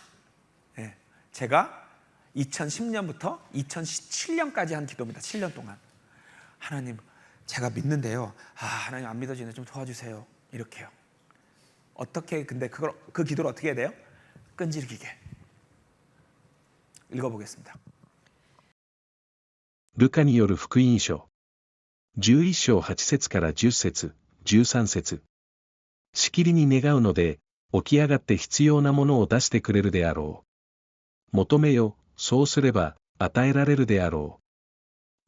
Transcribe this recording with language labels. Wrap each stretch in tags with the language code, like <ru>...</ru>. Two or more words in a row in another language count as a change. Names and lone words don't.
<ko>제가 2010년부터 2017년까지 한 기도입니다. 7년 동안. 하나님, 제가 믿는데요, 하나님 안 믿어지네, 좀 도와주세요. 이렇게요. 어떻게, 근데 그 기도를 어떻게 해야 돼요? 끈질기게. 읽어보겠습니다.</ko> <ja>ルカによる福音書。11章8節から10節、13節。しきりに願うので、起き上がって必要なものを出してくれるであろう。求めよ、そうすれば、与えられるであろう。</ja>